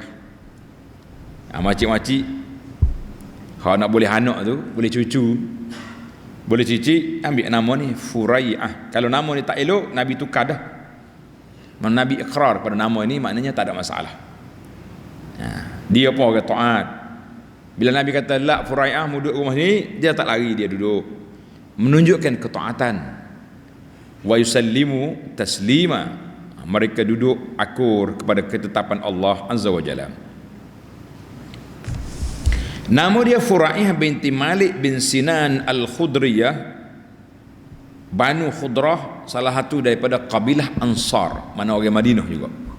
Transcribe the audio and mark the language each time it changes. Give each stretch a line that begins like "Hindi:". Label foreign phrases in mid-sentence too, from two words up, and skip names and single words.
Malay: Makcik-makcik kalau nak boleh anak tu, boleh cucu, boleh cicit, ambil nama ni Furai'ah. Kalau nama ni tak elok, Nabi tukar dah. Nabi ikrar pada nama ini, maknanya tak ada masalah. Dia pun orang taat. Bila Nabi kata la Furai'ah mu duduk rumah ni, dia tak lari, dia duduk, menunjukkan ketaatan.
Arabic: ويسلموا تسليما,
Malay: mereka duduk akur kepada ketetapan Allah
Arabic: عز وجل.
Malay: Nama dia Furai'ah binti Malik bin Sinan Al-Khudriyah, Banu Khudrah, salah satu daripada kabilah Ansar, mana orang Madinah juga.